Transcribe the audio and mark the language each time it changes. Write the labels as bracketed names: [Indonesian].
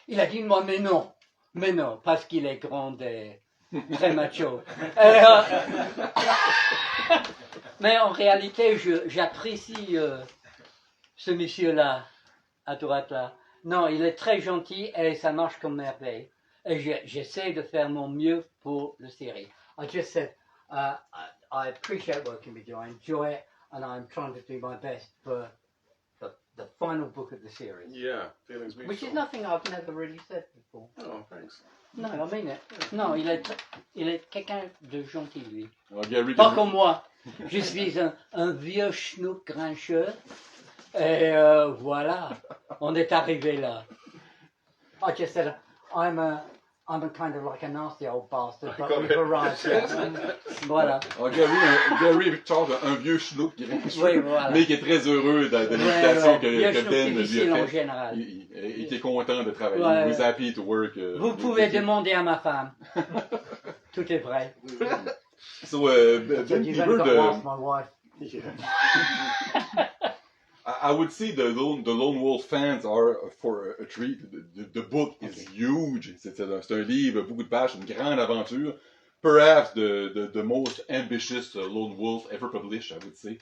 [French] Il a dit moi mais non, parce qu'il est grand et très macho. Mais en réalité, j'apprécie ce monsieur-là, à droite là. Non, il est très gentil et ça marche comme merveille. Et j'essaie de faire mon mieux pour la série. [English] I just said, I appreciate working with you, I enjoy it, and I'm trying to do my best for the final book of the series. Yeah, feelings mutual. Which is nothing I've never really said before. Oh, thanks. No, I mean it. [French] Non, il est quelqu'un de gentil, lui. Gary, Pas comme moi. Je suis un vieux schnook grincheux. Et voilà, on est arrivé là. [English] I just said, I'm a kind of like a nasty old bastard, but we've arrived here. [French] Voilà. Gary Charles, un vieux schnook, Oui, voilà. mais qui est très heureux de l'invitation que Ben lui a en faite. général. Et qui est content de travailler. Ouais. [English] He's happy to work. [French] Vous pouvez demander à ma femme. Tout est vrai. [English] So, Ben You've Deaver, got to ask my wife. I would say the Lone Wolf fans are for a treat. The book is huge. [French] C'est un livre, beaucoup de pages, une grande aventure. [English] Perhaps the most ambitious Lone Wolf ever published, I would say.